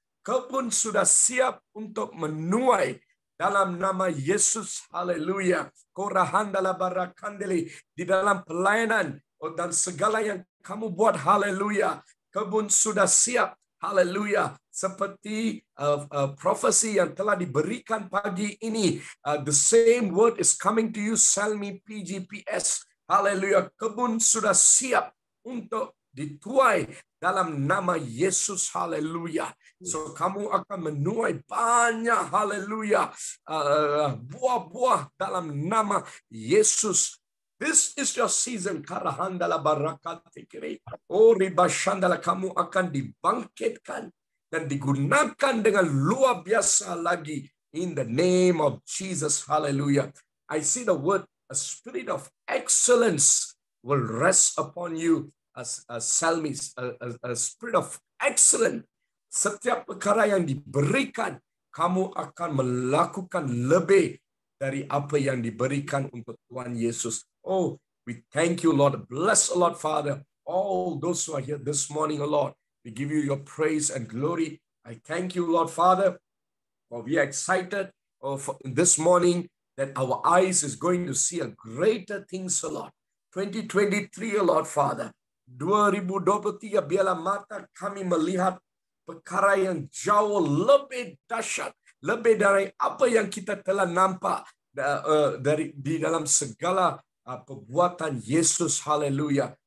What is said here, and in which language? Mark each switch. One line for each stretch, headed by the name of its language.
Malay: Kebun sudah siap untuk menuai dalam nama Yesus. Haleluya. Korahandala barakandeli, di dalam pelayanan dan segala yang kamu buat. Haleluya. Kebun sudah siap. Haleluya. seperti profesi yang telah diberikan pagi ini.
English: The same word is coming to you, Salmi PGPS.
Malay: Haleluya, kebun sudah siap untuk dituai dalam nama Yesus. Haleluya. So kamu akan menuai banyak, haleluya, buah-buah dalam nama Yesus.
English: This is your season. Karahandala barakatikiri. Oh ribashandala,
Malay: kamu akan dibangkitkan dan digunakan dengan luar biasa lagi
English: in the name of Jesus.
Malay: Hallelujah.
English: I see the word, a spirit of excellence will rest upon you as Salmis, a spirit of excellence.
Malay: Setiap perkara yang diberikan, kamu akan melakukan lebih dari apa yang diberikan untuk Tuhan Yesus.
English: Oh, we thank you, Lord. Bless, Lord, Father, all those who are here this morning, Lord. We give you your praise and glory. I thank you, Lord, Father, for we are excited for this morning that our eyes is going to see a greater things, Lord. 2023, Lord, Father.
Malay: 2023, biarlah mata kami melihat perkara yang jauh lebih dahsyat, lebih dari apa yang kita telah nampak dari di dalam segala perbuatan Yesus. Haleluya.